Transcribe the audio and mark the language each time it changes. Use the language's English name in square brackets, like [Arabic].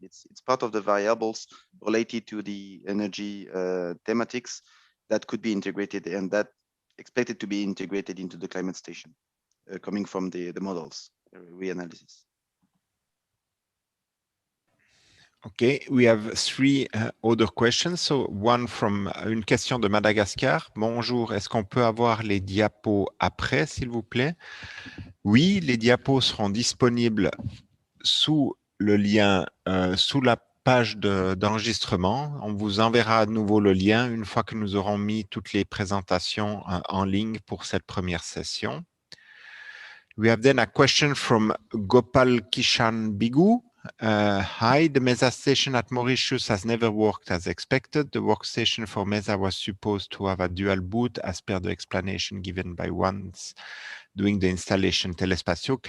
[English] It's part of the variables related to the energy thematics that could be integrated, and that expected to be integrated into the climate station, coming from the models reanalysis. Okay, we have three other questions. So one from une question de Madagascar. [French] Bonjour, est-ce qu'on peut avoir les diapos après, s'il vous plaît? Oui, les diapos seront disponibles sous le lien, sous la page d'enregistrement. On vous enverra à nouveau le lien une fois que nous aurons mis toutes les présentations en ligne pour cette première session. [English] We have then a question from Gopal Kishan Bigu. Hi, the MESA station at Mauritius has never worked as expected. The workstation for MESA was supposed to have a dual boot as per the explanation given by ones doing the installation Telespatio.